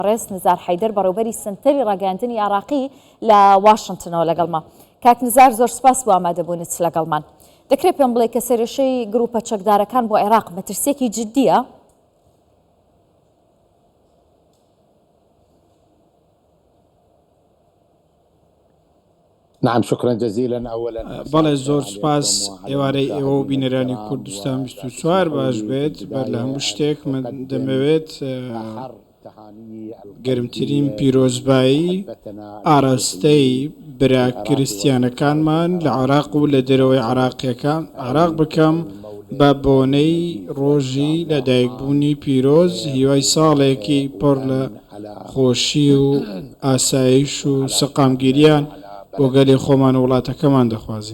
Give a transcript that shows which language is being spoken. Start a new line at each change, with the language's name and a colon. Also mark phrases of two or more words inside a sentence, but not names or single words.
Central Kurdish: ڕێز نزار حەیدەر بەڕێوەبەری سنتەری ڕاگەیاندنی عراقی لە واشنگتنەوە لەگەڵمان. کاک نزار زۆر سپاس بۆ ئامادەبوونت لەگەڵمان. دەکرێت پێم بڵێ کە سێرێشەی گروپە چەکدارەکان بۆ عێراق مەترسێکی جددیە؟
Arabic: نعم شكرا جزيلا اولا
Central Kurdish: بەڵێ زۆر سپاس ئێوارەی ئێوە و بینەرانی کوردستان 24 باش بێت بەر لە هەموو شتێک من دەمەوێت گەرمترین پیرۆزبایی ئاراستەی برا کریستیانەکانمان لە عێراق و لە دەرەوەی عێراقیەکان عێراق بکەم بە بۆنەی ڕۆژی لەدایکبوونی پیرۆز هیوای ساڵێکی پڕ لە خۆشی و ئاسایش و سەقامگیریان بۆ گەلی خۆمان و وڵاتەکەمان دەخوازین.